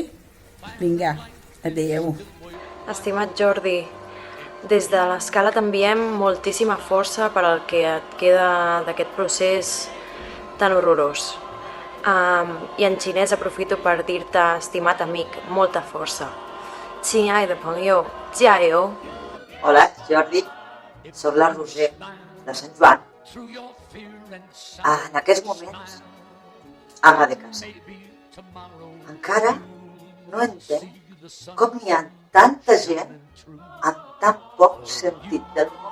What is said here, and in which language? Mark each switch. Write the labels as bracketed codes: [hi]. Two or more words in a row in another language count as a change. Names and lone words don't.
[ca] Vinga, adeu. Estimat Jordi, des de l'Escala t'enviem moltíssima força per al que et queda d'aquest procés tan horrorós. I en xinès aprofito per dir-te, estimat amic, molta força. [zh] 亲爱的朋友，加油! [ca] Hola, Jordi. Soc la Roser, de Sant Joan. En aquests moments, ama de casa. Encara no entenc com hi ha tanta gent amb tan poc sentit del humor.